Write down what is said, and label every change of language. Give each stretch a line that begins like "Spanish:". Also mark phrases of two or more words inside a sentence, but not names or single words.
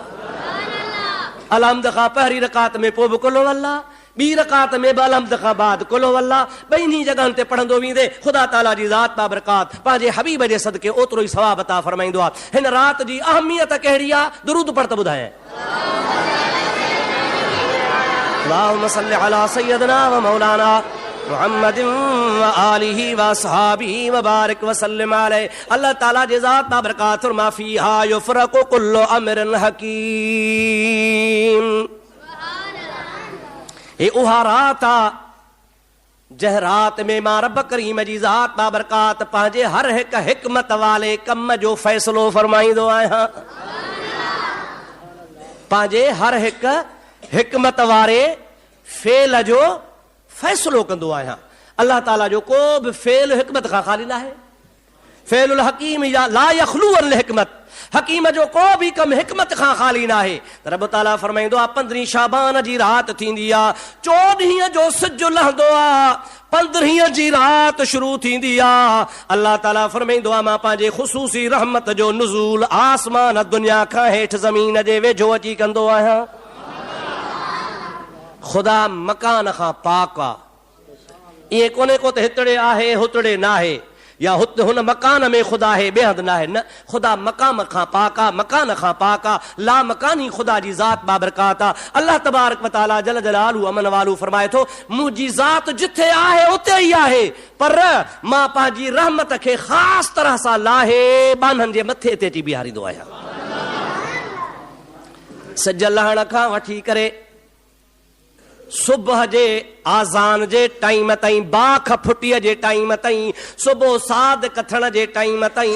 Sindhi: अलहम्द खां पहिरीं रकात में पोइ बि
Arabic: قل هو الله,
Sindhi: 2 रकात में बि अलहम्द खां बाद
Arabic: قل هو الله.
Sindhi: ॿिन्ही जॻहनि ते पढ़ंदो वेंदे ख़ुदा ताला जी ज़ात बाबरकात पंहिंजे हबीब जे सदके ओतिरो ई सवाब अता फरमाईंदो आहे। हिन रात जी अहमियत कहिड़ी आहे? दुरूद पढ़ त ॿुधायां।
Arabic: اللهم صل على سيدنا ومولانا محمد وآله وأصحابه وبارك وسلم عليه.
Sindhi: अल्लाह ताला जे ज़ात बाबरकात
Arabic: ما فيها يفرق كل أمر حكيم.
Sindhi: ये उहा रात आ जंहिं रात में मां रब करीम जी ज़ात बाबरकात पंहिंजे हर हिक हिकमत वाले कम जो फ़ैसिलो फरमाईंदो आहियां। पंहिंजे हर हिक हिकमत वारे फेल जो फ़ैसिलो कंदो आहियां। अल्लाह ताला जो को बि फेल हिकमत खां ख़ाली न आहे।
Arabic: فعل الحكيم يا لا يخلو الحكمة,
Sindhi: हकीम जो को भी कम हिकमत खां ख़ाली न आहे। रब ताला फरमाईंदो आहे 15 शाबान जी रात थींदी आहे, 14 जो सिज लहंदो आहे, 15 जी रात शुरू थींदी आहे। अल्लाह ताला फरमाईंदो आहे मां पंहिंजे ख़ुसूसी रहमत जो नुज़ूल आसमान दुनिया खां हेठि ज़मीन जे वेझो अची कंदो आहियां। ख़ुदा मकान खां पाक आहे। ईअं कोन्हे को त हितड़े आहे हुतड़े न आहे, या हुन मकान में ख़ुदा है ॿिए हंधि न आहे। न, ख़ुदा मक़ाम खां पाक आहे, मकान खां पाक आहे। ला मकानी ख़ुदा जी ज़ात बाबरकात आहे।
Arabic: الله تبارك وتعالى جل جلاله
Sindhi: अमन वालू फरमाए थो मुंहिंजी ज़ात जिथे आहे उते ई आहे, पर मां पंहिंजी रहमत खे ख़ासि तरह सां लाहे बाननि जे मथे ते अची बीहारींदो आहियां। सिज लहण खां वठी करे सुबुह जे आज़ान जे टाइम ताईं, बाख फुटीअ जे टाइम ताईं, सुबुह साद कथण जे टाइम ताईं,